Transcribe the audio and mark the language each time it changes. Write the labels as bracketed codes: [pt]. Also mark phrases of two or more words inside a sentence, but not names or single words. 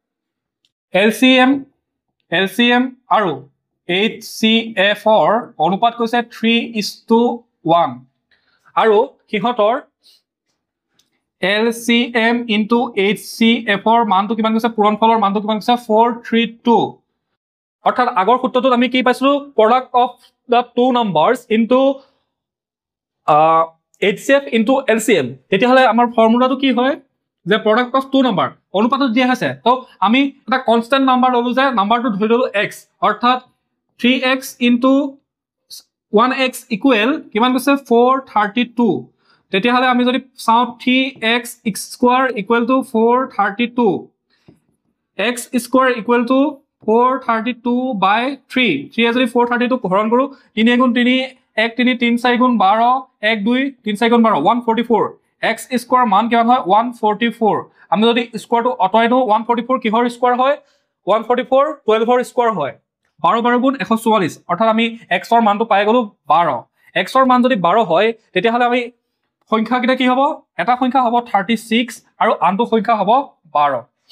[as] LCM আৰু HCF ৰ অনুপাত কৈছে 3:1 আৰু সিহঁতৰ [en] LCM into HCF [as] ৰ মানটো কিমান কৈছে পূৰণফলৰ মানটো কিমান কৈছে 432 অৰ্থাৎ আগৰ সূত্ৰটোত আমি কি পাইছিলো [en] product of the two numbers into HCF into LCM [as] তেতিয়া হলে আমাৰ ফৰ্মুলাটো কি হয় যে [en] product of two number [as] অনুপাতত দিয়া আছে তো আমি এটা [en] constant number [as] ললো যে নাম্বাৰটো ধৰি ললো x অৰ্থাৎ [en] 3x into 1x equal [as] কিমান কৈছে 432 তেতিয়া হলে আমি যদি চাও [en] 3x square equal to 432 x square equal to 432 by 3 [as] 3 যদি 432 হৰণ কৰো 3 গুণ 3 1 3 3 4 গুণ 12 1 2 3 4 গুণ 12 144 [en] x square [as] মান কিমান হয় 144 আমি যদি স্কয়াৰটো অতৰাই দিও 144 কিহৰ স্কয়াৰ হয় 144 12 ৰ স্কয়াৰ হয় 12 12 গুণ 144 অৰ্থাৎ আমি x ৰ মানটো পাই গলো 12 x ৰ মান যদি 12 হয় তেতিয়া হলে আমি সংখ্যা কিটা কি হ'ব এটা সংখ্যা হ'ব 36 আৰু আনটো সংখ্যা হ'ব 12